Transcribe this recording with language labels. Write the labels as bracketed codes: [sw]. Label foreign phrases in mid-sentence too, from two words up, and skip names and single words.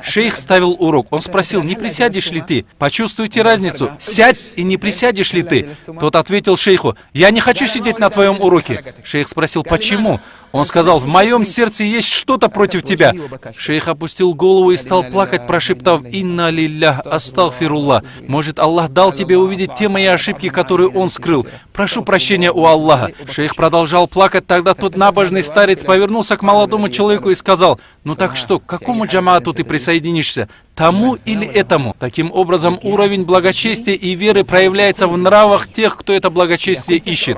[ru] Шейх ставил урок. Он спросил: «Не присядешь ли ты? Почувствуйте разницу. Сядь и не присядешь ли ты?» Тот ответил шейху: «Я не хочу сидеть на твоем уроке». Шейх спросил: «Почему?» Он сказал: «В моем сердце есть что-то против тебя». Шейх опустил голову и стал плакать, прошептав: [ar] «إنا لله أستغفر الله». [ru] Может, Аллах дал тебе увидеть те мои ошибки, которые он скрыл. Прошу прощения у Аллаха. Шейх продолжал плакать. Тогда тот набожный старец повернулся к молодому человеку и сказал: «Ну так что, к какому джамаату ты присоединишься? Тому или этому?» Таким образом, уровень благочестия и веры проявляется в нравах тех, кто это благочестие ищет.